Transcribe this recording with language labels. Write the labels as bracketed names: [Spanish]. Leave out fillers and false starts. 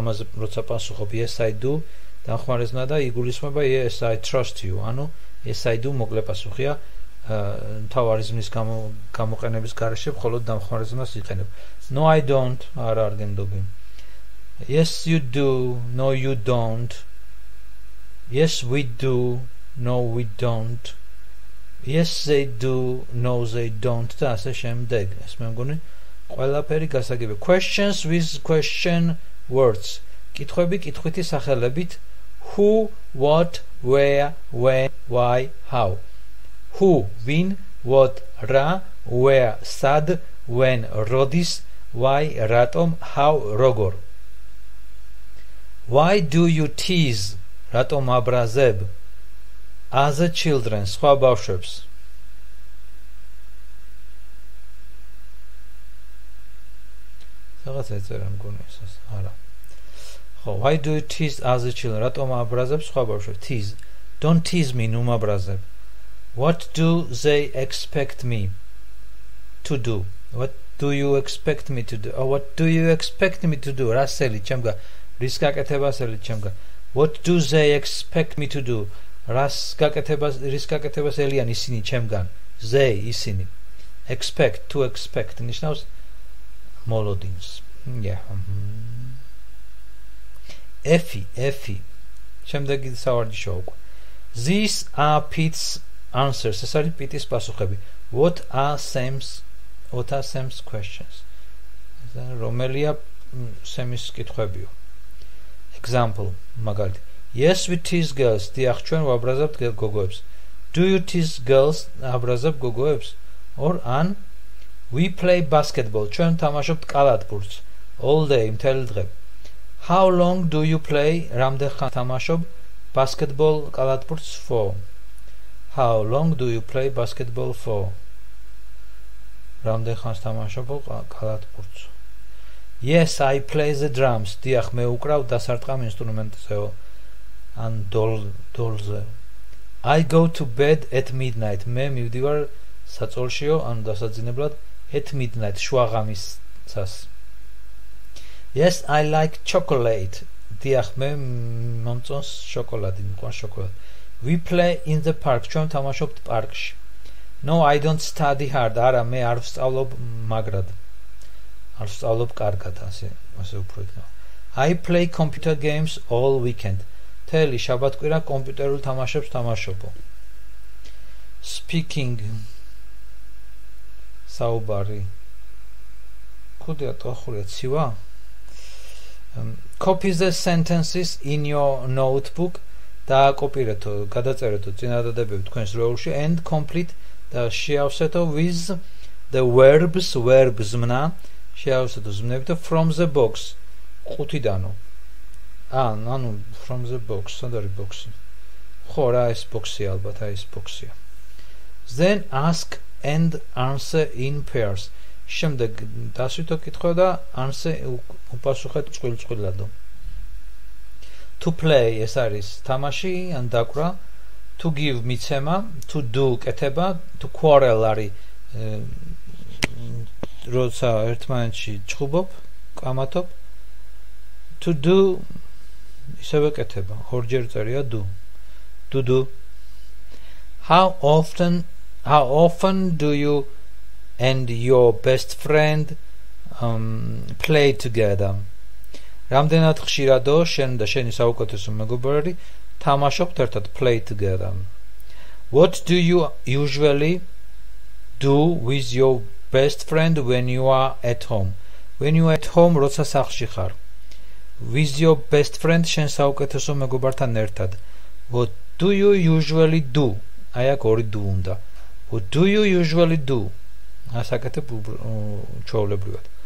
[Georgian] ამაზე როცა პასუხობ [English] yes I do [Georgian] დამხმარეზმნა და იგულისხმება [English] yes I trust you. [Georgian] ანუ [English] yes I do [Georgian] მოკლე პასუხია მთავარი ზმნის გამოყენების გარეშე მხოლოდ დამხმარეზმნას იყენებ. [English] No I don't [Georgian] არა არ გენდობი. [English] Yes you do. No you don't. Yes we do. No we don't. Yes they do. No they don't. [Georgian] და ასე შემდეგ. ეს მე მგონი ყველაფერი გასაგებია. [English] Questions with question words. [Georgian] კითხვები კითხვითი სახელებით. [English] Who, what, where, when, why, how. Who, ვინ, what, რა, where, სად, when, როდის, why, რატომ, how, როგორ. Why do you tease? [Georgian] რატომ აბრაზებ? [English] Other children, [Georgian] სხვა ბავშვებს. რაღაც ეწერა მგონი ეს არა. [English] Why do you tease other children? [Georgian] რატომ აბრაზებ სხვა ბავშვებს? [English] Tease. Don't tease me, [Georgian] ნუ მაბრაზებ. [English] What do they expect me to do? What do you expect me to do? What do you expect me to do? [Georgian] რა სელი ჩემგა? რის გაკეთება სელი ჩემგა? [English] What do they expect me to do? [Georgian] რის გაკეთებას ელიან ისინი ჩემგან? [English] They ისინი. Expect, to expect [Georgian] ნიშნავს მოლოდინს. [English] Yeah. Effie. [Georgian] შემდეგი სავარჯიშო უკვე. [English] These are Pete's answers. [Georgian] ეს არის პიტის პასუხები. [English] What are Sam's questions? [Georgian] რომელია Sam's კითხვებიო. Example, მაგალითი. [English] Yes, we tease girls. [Georgian] დიახ, ჩვენ ვაბრაზებთ გოგოებს. [English] Do you tease girls? [Georgian] აბრაზებ გოგოებს? [English] Or an we play basketball. [Georgian] ჩვენ თამაშობთ კალათბურთს. [English] All day, [Georgian] მთელი დღე. [English] How long do you play? [Georgian] რამდენ ხანს თამაშობ basketball კალათბურთს for? [English] How long do you play basketball for? რამდენ ხანს თამაშობ კალათბურთს? Yes, I play the drums. [Georgian] დიახ, მე უკრავ დასარტყამ ინსტრუმენტზეო. ან დოლზე. [English] I go to bed at midnight. [Georgian] მე მივდივარ საწოლშიო, ანუ დასაძინებლად [English] at midnight, შუაღამისას. Yes, I like chocolate. [Georgian] დიახ, მე მომწონს შოკოლადი, მიყვარს შოკოლადი. [English] We play in the park. [Georgian] ჩვენ თამაშობთ პარკში. [English] No, I don't study hard. [Georgian] არა, მე არ ვსწავლობ მაგრად. არ ვსწავლობ კარგად, ასე უფრო იქნება. [English] I play computer games all weekend. [Georgian] მთელი შაბათკვირა კომპიუტერულ თამაშებს თამაშობო. [English] Speaking. [Georgian] საუბარი. ხუდია ტოხურია ცივა. [English] Copy the sentences in your notebook. [Georgian] დააკოპირეთო, გადაწერეთო წინადადებები თქვენს როულში and complete და შეავსეთო [English] with the verbs [Georgian] ზმნა შეავსეთო ზმნებით [English] from the box [Georgian] ყუთიდანო. ანუ [English] from the box, [Georgian] სად არის box-ი? ხო, რა ეს box-ია ალბათ, აი ეს box-ია. [English] Then ask and answer in pairs. [Georgian] შემდეგ დასვითო კითხვა და answer უპასუხეთ წყვილ-წყვილადო. To play ეს არის თამაში ან დაკვრა. [English] To give მიცემა. To do კეთება. [Georgian] To quarrel არის როცა ერთმანეთში ჭხუბობ, კამათობ. To do ისევე კეთება. ორჯერ წერია do. [English] To do. How often do you and your best friend play together? [Georgian] რამდენად ხშირადო შენ და შენი საუკეთესო მეგობარი თამაშობთ ერთად [English] play together? What do you usually do with your best friend when you are at home? When you are at home, [Georgian] როცა სახლში ხარ. [English] With your best friend [Georgian] შენ საუკეთესო მეგობართან ერთად. [English] What do you usually do? [Georgian] აი აქ ორი do უნდა. [English] What do you usually do? [Georgian] ასაკეთებ ჩვეულებრივად.